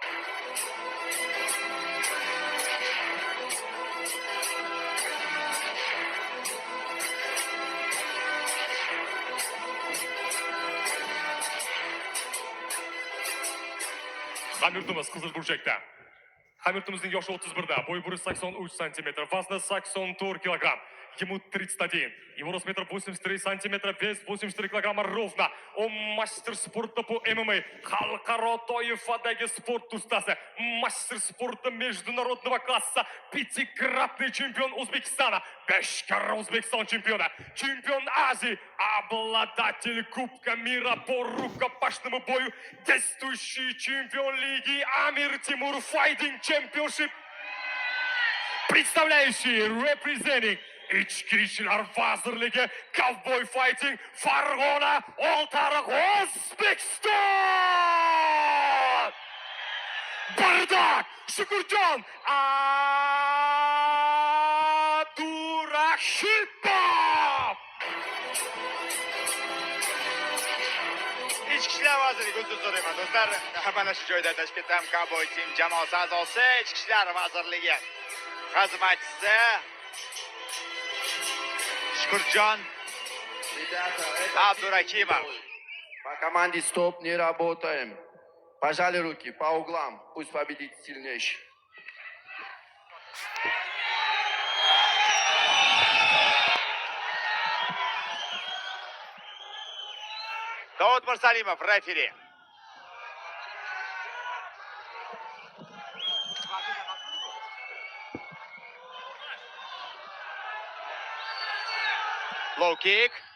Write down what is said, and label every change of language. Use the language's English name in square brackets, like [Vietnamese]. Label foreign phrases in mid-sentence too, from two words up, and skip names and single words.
[Uzbek] Hamyurtimiz Qizil Burchakda. Hamyurtimizning yoshi 31da, bo'yi 183 сантиметр, vazni 84 килограмм. [Russian] Ему 31. Его рост 1,83 сантиметра, вес 84 килограмма ровно. Он мастер спорта по ММА. [Uzbek] Xalqaro toifadagi sport ustasi. [Russian] Мастер спорта международного класса. Пятикратный чемпион Узбекистана. [Uzbek] 5 karra O'zbekiston [Russian] чемпиона. Чемпион Азии. Обладатель Кубка мира по рукопашному бою. Действующий чемпион лиги Амир Тимур [English] Fighting Championship. [Uzbek] Представляющий representing Ichki ishlar vazirligi Cowboy Fighting Farg'ona Oltiariq O'zbekiston! Bardak Shukurjon Abdurashidov! Ichki ishlar vazirligi uzr so'rayman do'stlar. Mana shu joyda Toshkentdan Cowboy Team jamoasi a'zosi Ichki ishlar vazirligi xizmatchisi Shukurjon Abdurakimov. [Russian] По команде стоп не работаем. Пожали руки по углам. Пусть победит сильнейший. [Uzbek] Davud Mirsalimov, referi. [English] Low kick.